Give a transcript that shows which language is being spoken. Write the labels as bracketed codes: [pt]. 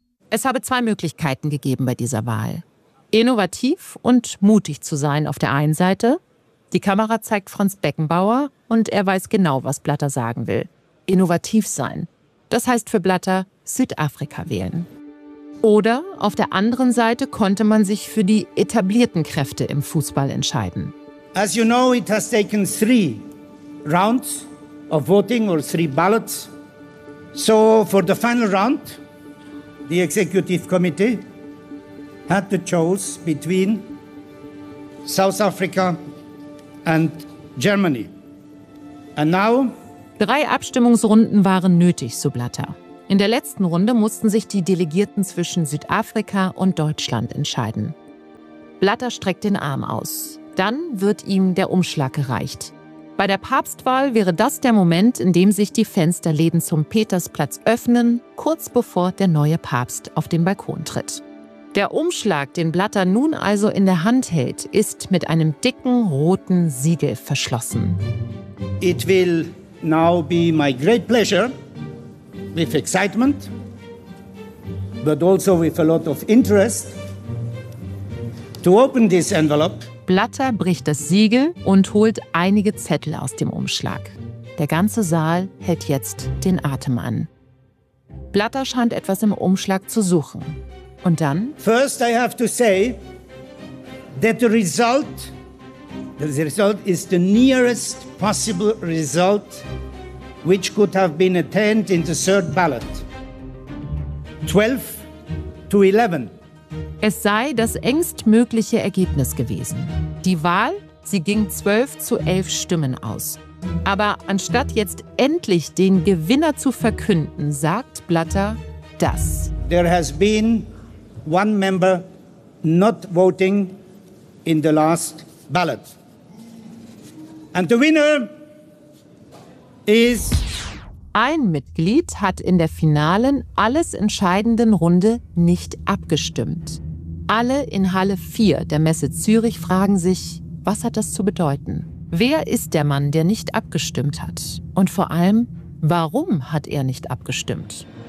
[de] Es habe 2 Möglichkeiten gegeben bei dieser Wahl. Innovativ und mutig zu sein auf der einen Seite. Die Kamera zeigt Franz Beckenbauer und er weiß genau, was Blatter sagen will. Innovativ sein. Das heißt für Blatter, Südafrika wählen. Oder auf der anderen Seite konnte man sich für die etablierten Kräfte im Fußball entscheiden. [en] As you know, it has taken 3 rounds of voting or 3 ballots. So for the final round, the executive committee had to choose between South Africa and Germany. And now [de] Drei Abstimmungsrunden waren nötig, so Blatter. In der letzten Runde mussten sich die Delegierten zwischen Südafrika und Deutschland entscheiden. Blatter streckt den Arm aus. Dann wird ihm der Umschlag gereicht. Bei der Papstwahl wäre das der Moment, in dem sich die Fensterläden zum Petersplatz öffnen, kurz bevor der neue Papst auf den Balkon tritt. Der Umschlag, den Blatter nun also in der Hand hält, ist mit einem dicken roten Siegel verschlossen. [en] It will now be my great pleasure, with excitement, but also with a lot of interest, to open this envelope. [de] Blatter bricht das Siegel und holt einige Zettel aus dem Umschlag. Der ganze Saal hält jetzt den Atem an. Blatter scheint etwas im Umschlag zu suchen. Und dann? [en] First I have to say that the result is the nearest possible result which could have been attained in the third ballot. 12-11. [de] Es sei das engstmögliche Ergebnis gewesen. Die Wahl, sie ging 12-11 Stimmen aus. Aber anstatt jetzt endlich den Gewinner zu verkünden, sagt Blatter das. [en] There has been one member not voting in the last ballot. And the winner is... [de] Ein Mitglied hat in der finalen, alles entscheidenden Runde nicht abgestimmt. Alle in Halle 4 der Messe Zürich fragen sich, was hat das zu bedeuten? Wer ist der Mann, der nicht abgestimmt hat? Und vor allem, warum hat er nicht abgestimmt?